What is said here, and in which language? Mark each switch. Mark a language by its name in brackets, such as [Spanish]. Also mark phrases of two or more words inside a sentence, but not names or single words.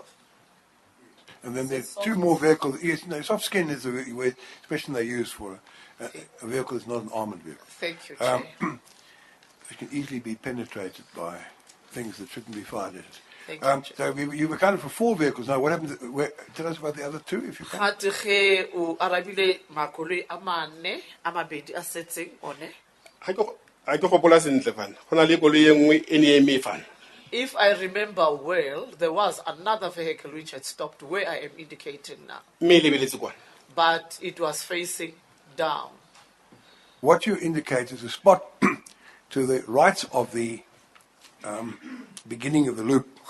[English] And then there's 2 more vehicles. Yes, no, soft skin is the expression they use for a vehicle that's not an armored vehicle. Thank you, Chair. It can easily be penetrated by things that shouldn't be fired at it. Thank you, So you were counted for 4 vehicles. Now, what happened? Tell us about the other 2, if you can. [Tswana] Ha ke gopola sentle fana go na le koloi e nngwe e ne eme fana [English] If I remember well, there was another vehicle which had stopped where I am indicating now, but it was facing down. What you indicate is a spot to the right of the beginning of the loop.